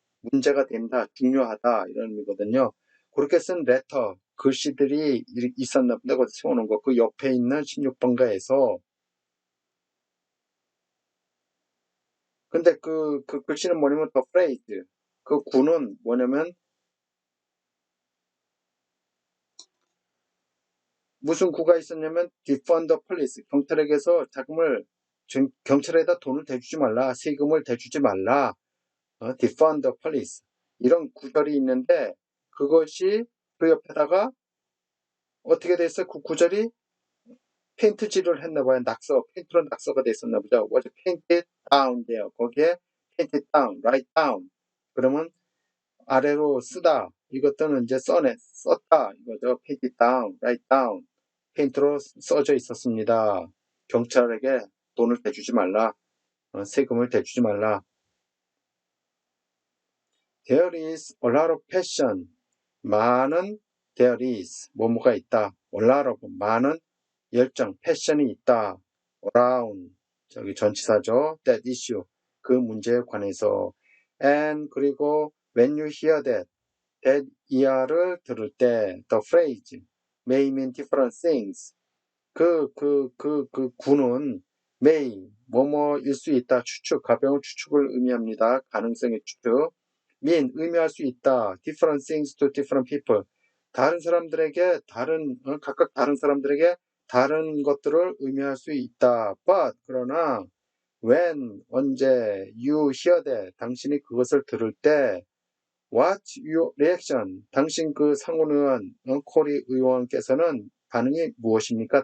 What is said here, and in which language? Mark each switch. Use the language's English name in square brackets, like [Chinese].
[Korean] 문제가 된다, 중요하다 이런 의미거든요. 그렇게 쓴 letter 글씨들이 있었나 본데 거기서 세워놓은 거, 그 옆에 있는 16번가에서. 근데 그 글씨는 뭐냐면 [English] the phrase, [Korean] 그 구는 뭐냐면 무슨 구가 있었냐면 [English] defund the police, [Korean] 경찰에게서 경찰에다 돈을 대주지 말라, 세금을 대주지 말라, defund the police, 이런 구절이 있는데 그것이 그 옆에다가 어떻게 됐어요? 그 구절이 페인트질을 했나봐요. 페인트로 낙서가 됐었나 보죠. [English] was painted down there, [Korean] 거기에 [English] painted down, write down, [Korean] 그러면 아래로 쓰다, 이것들은 이제 썼다 이거죠. [English] painted down, write down, [Korean] 페인트로 써져 있었습니다. 경찰에게 돈을 대주지 말라, 세금을 대주지 말라. [English] There is a lot of passion, [Korean] 많은, [English] there is, [Korean] 뭐뭐가 있다, [English] a lot of, [Korean] 많은 열정, [English] passion이 있다, around, [Korean] 저기 전치사죠. [English] that issue, [Korean] 그 문제에 관해서. [English] and, [Korean] 그리고 [English] when you hear that [Korean] ER를 들을 때 [English] the phrase may mean different things, [Korean] 그 구는 [English] may, [Korean] 뭐뭐일 수 있다, 가벼운 추측을 의미합니다. 가능성의 추측. [English] mean, [Korean] 의미할 수 있다, [English] different things to different people, [Korean] 각각 다른 사람들에게 다른 것들을 의미할 수 있다. [English] but, [Korean] 그러나 [English] when, [Korean] 언제, [English] you hear that, [Korean] 당신이 그것을 들을 때 [English] what's your reaction, [Korean] 당신 그 상원 의원, 코리 의원께서는 반응이 무엇입니까?